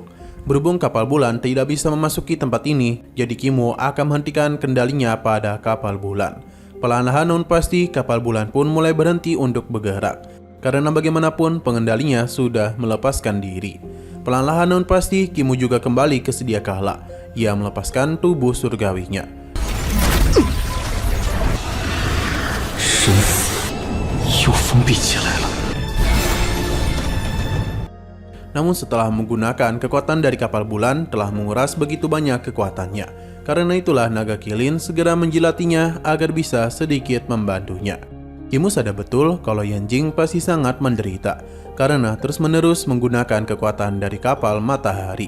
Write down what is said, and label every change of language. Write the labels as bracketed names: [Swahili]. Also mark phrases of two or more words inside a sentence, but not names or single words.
[Indonesian] Berhubung kapal bulan tidak bisa memasuki tempat ini, jadi Kimu akan menghentikan kendalinya pada kapal bulan. Perlahan-lahan non pasti kapal bulan pun mulai berhenti untuk bergerak, karena bagaimanapun pengendalinya sudah melepaskan diri. Perlahan-lahan non pasti Kimu juga kembali ke sedia kala. Ia melepaskan tubuh surgawinya. [Chinese] 生死又封闭起来了。 [Indonesian] Namun setelah menggunakan kekuatan dari kapal bulan telah menguras begitu banyak kekuatannya. Karena itulah naga kilin segera menjilatinya agar bisa sedikit membantunya. Kimu sadar betul kalau Yanjing pasti sangat menderita karena terus-menerus menggunakan kekuatan dari kapal matahari.